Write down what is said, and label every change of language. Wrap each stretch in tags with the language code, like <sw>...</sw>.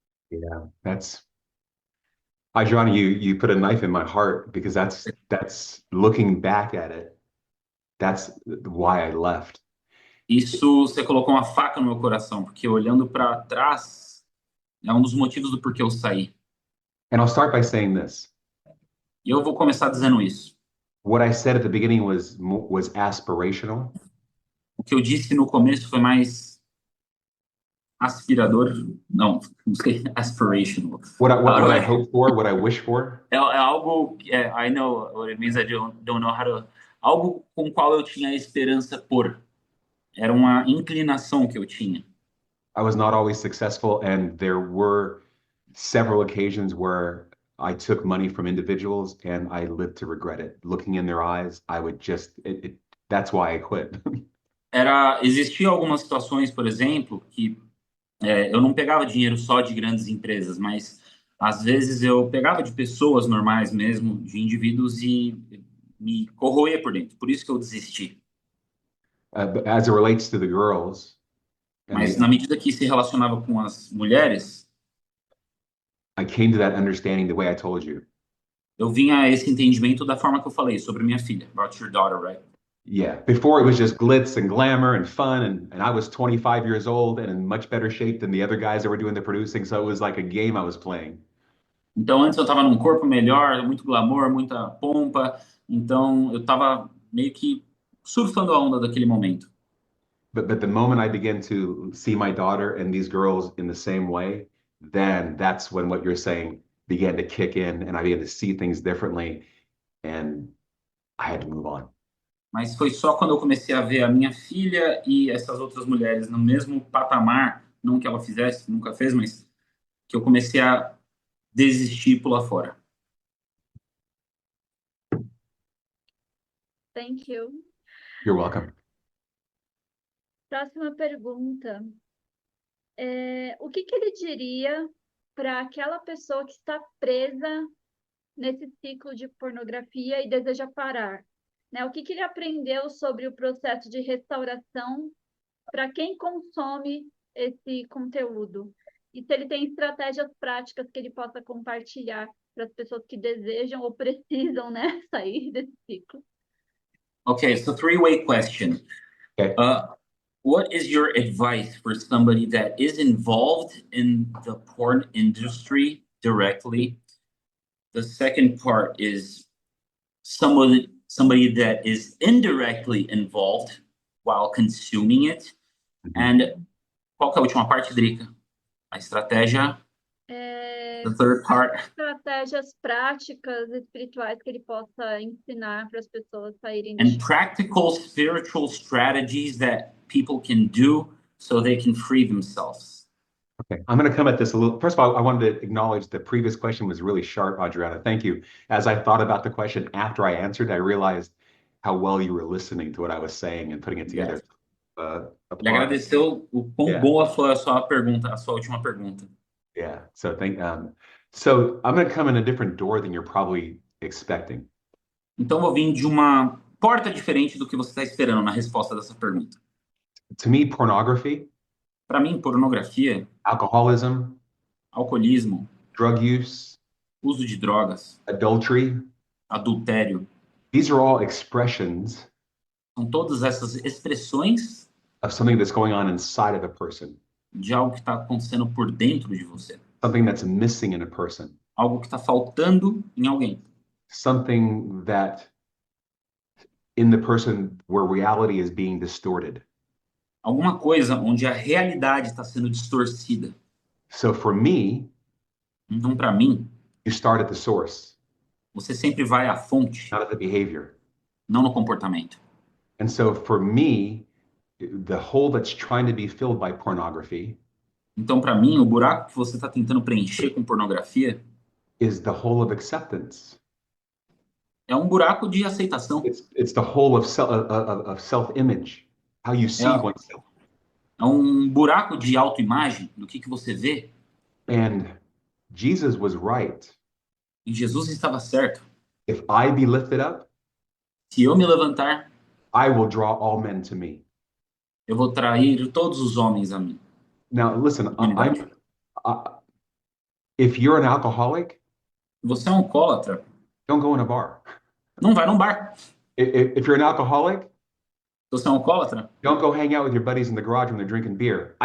<en>Yeah, Adriana, you put a knife in my heart because that's looking back at it. That's why I left.</en> <pt>Isso você colocou uma faca no meu coração, porque olhando para trás é um dos motivos do porquê eu saí.</pt> <en>And I'll start by saying this.</en> <pt>E eu vou começar dizendo isso.</pt> <en>What I said at the beginning was aspirational.</en> <pt>O que eu disse no começo foi mais aspirador, não sei, aspirational.</pt> <en>What I hope for, what I wish for.</en> <pt>É algo,</pt> <en>I know what it means, I don't know how to,</en> <pt>algo com qual eu tinha esperança por. Era uma inclinação que eu tinha.</pt> <en>I was not always successful, and there were several occasions where I took money from individuals and I lived to regret it. Looking in their eyes, I would just, that's why I quit.</en> <pt>Existiam algumas situações, por exemplo, que eu não pegava dinheiro só de grandes empresas, mas às vezes eu pegava de pessoas normais mesmo, de indivíduos e me corroía por dentro. Por isso que eu desisti.</pt> <en>But as it relates to the girls, and</en> <pt>Mas na medida que se relacionava com as mulheres,</pt> <en>I came to that understanding the way I told you.</en> <pt>eu vinha a esse entendimento da forma que eu falei sobre minha filha,</pt> <en>about your daughter, right? Yeah, before it was just glitz and glamour and fun, and I was 25 years old and in much better shape than the other guys that were doing the producing, so it was like a game I was playing.</en> <pt>Então antes eu estava num corpo melhor, muito glamour, muita pompa, então eu estava meio que surfando a onda daquele momento.</pt> <en>But the moment I began to see my daughter and these girls in the same way, then that's when what you're saying began to kick in, and I began to see things differently, and I had to move on.</en> <pt>Mas foi só quando eu comecei a ver a minha filha e essas outras mulheres no mesmo patamar, não que ela fizesse, nunca fez, mas que eu comecei a desistir e pular fora.</pt> <en>Thank you. You're welcome.</en> <pt>Próxima pergunta. O que ele diria para aquela pessoa que está presa nesse ciclo de pornografia e deseja parar? Né? O que ele aprendeu sobre o processo de restauração para quem consome esse conteúdo? E se ele tem estratégias práticas que ele possa compartilhar para as pessoas que desejam ou precisam, né, sair desse ciclo?</pt> <en>Okay, so three-way question. Okay. What is your advice for somebody that is involved in the porn industry directly? The second part is somebody that is indirectly involved while consuming it.</en> <pt>And qual que é a última parte, Drica? A estratégia?</pt> <en>The third part?</en> <pt>Estratégias práticas espirituais que ele possa ensinar para as pessoas saírem</pt> <en>And practical spiritual strategies that people can do so they can free themselves. Okay, I'm going to come at this a little. First of all, I wanted to acknowledge the previous question was really sharp, Adriana. Thank you. As I thought about the question after I answered, I realized how well you were listening to what I was saying and putting it together.</en> <pt>Ele agradeceu o quão boa foi a sua pergunta, a sua última pergunta.</pt> <en>Yeah. So so I'm going to come in a different door than you're probably expecting.</en> <pt>Então vou vir de uma porta diferente do que você está esperando na resposta dessa pergunta.</pt> <en>To me, pornography,</en> <pt>para mim, pornografia,</pt> <en>alcoholism,</en> <pt>alcoolismo,</pt> <en>drug use,</en> <pt>uso de drogas,</pt> <en>adultery,</en> <pt>adultério,</pt> <en>these are all expressions</en> <pt>são todas essas expressões</pt> <en>of something that's going on inside of a person.</en> <pt>De algo que está acontecendo por dentro de você.</pt> <en>Something that's missing in a person.</en> <pt>Algo que está faltando em alguém.</pt> <en>Something that in the person where reality is being distorted.</en> <pt>Alguma coisa onde a realidade está sendo distorcida.</pt> <en>So for me,</en> <pt>então para mim,</pt> <en>you start at the source.</en> <pt>Você sempre vai à fonte.</pt> <en>Not at the behavior.</en> <pt>Não no comportamento.</pt> <en>And so for me, the hole that's trying to be filled by pornography.</en> <pt>Então, para mim, o buraco que você está tentando preencher com pornografia</pt> <en>is the hole of acceptance.</en> <pt>É um buraco de aceitação.</pt> <en>It's the hole of self-image, how you see oneself.</en> <pt>É um buraco de autoimagem, do que você vê.</pt> <en>And Jesus was right.</en> <pt>E Jesus estava certo.</pt> <en>If I be lifted up,</en> <pt>se eu me levantar,</pt> <en>I will draw all men to me.</en> <pt>Eu vou trair todos os homens a mim.</pt> <en>Now, listen, if you're an alcoholic,</en> <pt>você é um alcoólatra,</pt> <en>don't go in a bar.</en> <pt>Não vai num bar.</pt> <en>If you're an alcoholic,</en> <pt>você é um alcoólatra,</pt> <en>don't go hang out with your buddies in the garage when they're drinking beer.</en>